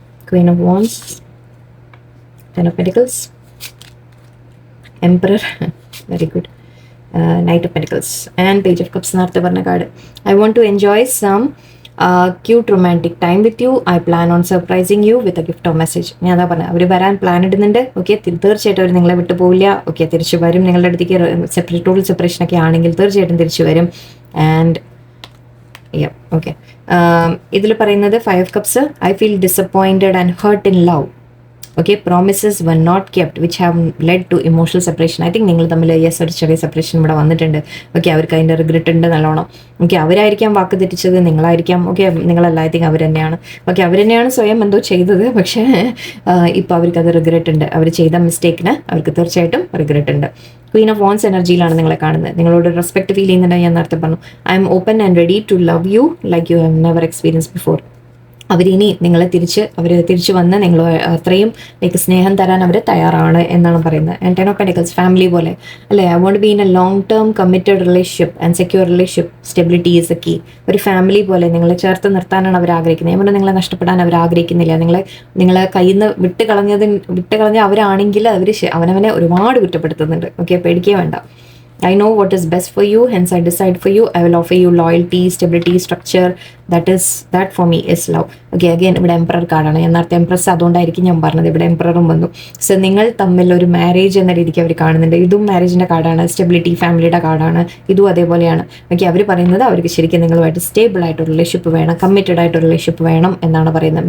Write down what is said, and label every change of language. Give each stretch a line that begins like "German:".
English: Queen of Wands, Ten of Pentacles, Emperor, very good. Knight of Pentacles and Page of Cups.
Malayalam: നേരത്തെ പറഞ്ഞ card.
English: I want to enjoy some cute romantic time with you. I plan on surprising you with a gift or message.
Malayalam: ഞാൻ അതാ പറഞ്ഞത്, അവർ വരാൻ plan ഇടുന്നുണ്ട്. Okay, തീർച്ചയായിട്ടും അവർ നിങ്ങളെ വിട്ടു പോവില്ല. ഓക്കെ, തിരിച്ചു വരും നിങ്ങളുടെ അടുത്തേക്ക്. ടോട്ടൽ സെപ്പറേഷൻ ഒക്കെ ആണെങ്കിൽ തീർച്ചയായിട്ടും തിരിച്ചു വരും. ആൻഡ് ഓക്കെ, ഇതിൽ പറയുന്നത് 5 of Cups.
English: I feel disappointed and hurt in love. Okay, promises were not kept which have led to emotional separation. I think
Malayalam: നിങ്ങൾ തമ്മിൽ ഒരു ചെറിയ സെപ്പറേഷൻ ഇവിടെ വന്നിട്ടുണ്ട്. ഓക്കെ, അവർക്ക് അതിൻ്റെ റിഗ്രറ്റ് ഉണ്ട് നല്ലോണം. ഓക്കെ, അവരായിരിക്കാം വാക്ക് തെറ്റിച്ചത്, നിങ്ങളായിരിക്കാം. ഓക്കെ, നിങ്ങളല്ല, ഐ തിങ്ക് അവർ തന്നെയാണ്. ഓക്കെ, അവർ തന്നെയാണ് സ്വയം എന്തോ ചെയ്തത്, പക്ഷേ ഇപ്പോൾ അവർക്ക് അത് റിഗ്രറ്റ് ഉണ്ട്. അവർ ചെയ്ത മിസ്റ്റേക്കിന് അവർക്ക് തീർച്ചയായിട്ടും റിഗ്രറ്റ് ഉണ്ട്. ക്വീൻ ഓഫ് വോൺസ് എനർജിയിലാണ് നിങ്ങളെ കാണുന്നത്. നിങ്ങളോട് റെസ്പെക്ട് ഫീൽ ചെയ്യുന്നുണ്ട്. ഞാൻ നേരത്തെ പറഞ്ഞു,
English: I am open and ready to love you like you have never experience before.
Malayalam: അവരിനി നിങ്ങളെ തിരിച്ച് വന്ന് നിങ്ങൾ അത്രയും ലൈക്ക് സ്നേഹം തരാൻ അവർ തയ്യാറാണ് എന്നാണ് പറയുന്നത്.
English: and ten of pentacles,
Malayalam: family പോലെ അല്ലേ.
English: I won't be in a long term committed relationship and secure relationship. Stability is a key.
Malayalam: ഒരു ഫാമിലി പോലെ നിങ്ങളെ ചേർത്ത് നിർത്താനാണ് അവർ ആഗ്രഹിക്കുന്നത്. ഞാൻ പറഞ്ഞാൽ നിങ്ങളെ നഷ്ടപ്പെടാൻ അവർ ആഗ്രഹിക്കുന്നില്ല. നിങ്ങളെ കയ്യിൽ നിന്ന് വിട്ടുകളഞ്ഞ അവരാണെങ്കിൽ അവർ അവനവനെ ഒരുപാട് കുറ്റപ്പെടുത്തുന്നുണ്ട്. ഓക്കെ, പേടിക്കേ വേണ്ട.
English: I know what is best for you, hence I decide for you. I will offer you loyalty, stability, structure. That for me is love.
Malayalam: Okay, again ഇവിടെ എംപറർ കാർഡാണ്. ഞാൻ നേരത്തെ എംപ്രസ് അതുകൊണ്ടായിരിക്കും ഞാൻ പറഞ്ഞത്. ഇവിടെ എംപററും വന്നു. സോ നിങ്ങൾ തമ്മിൽ ഒരു മാരേജ് എന്ന രീതിക്ക് അവർ കാണുന്നുണ്ട്. ഇതും മാരേജിൻ്റെ കാർഡാണ്. സ്റ്റെബിലിറ്റി, ഫാമിലിയുടെ കാർഡാണ്. ഇതും അതേപോലെയാണ്. ഓക്കെ, അവർ പറയുന്നത് അവർക്ക് ശരിക്കും നിങ്ങളുമായിട്ട് സ്റ്റേബിൾ ആയിട്ട് റിലേഷൻഷിപ്പ് വേണം, കമ്മിറ്റഡ് ആയിട്ട് റിലേഷൻഷിപ്പ് വേണം എന്നാണ് പറയുന്നത്.